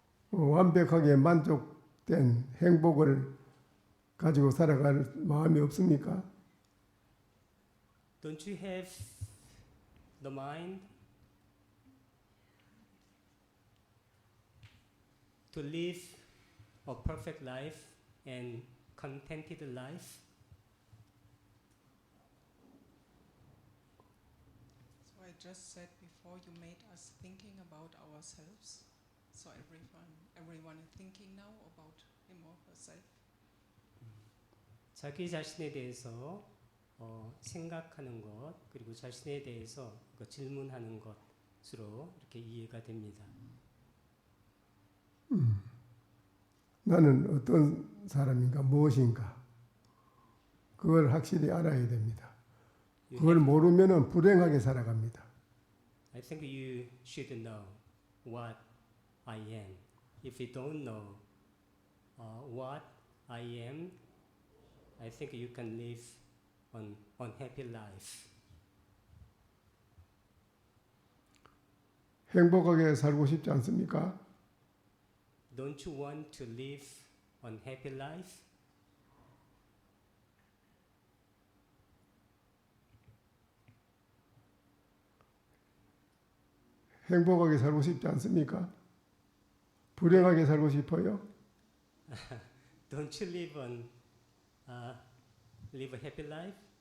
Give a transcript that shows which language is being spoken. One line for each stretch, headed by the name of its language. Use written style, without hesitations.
Korean: 완벽하게 만족된 행복을 가지고 살아갈 마음이 없습니까?
English: Don't you have the mind to live a perfect life and contented life? So I just said before, you made us thinking about ourselves. So everyone is thinking now about him or herself.
Korean: 자기 자신에 대해서 생각하는 것 그리고 자신에 대해서 질문하는 것으로 이렇게 이해가 됩니다. 나는 어떤 사람인가, 무엇인가, 그걸 확실히 알아야 됩니다. 그걸 모르면은 불행하게 살아갑니다.
English: I think you should know what I am. If you don't know what I am, I think you can live an unhappy life.
Korean: 행복하게 살고 싶지 않습니까?
English: Don't you want to live an happy life?
Korean: 행복하게 살고 싶지 않습니까? 불행하게 살고 싶어요?
English: Don't you live a happy life?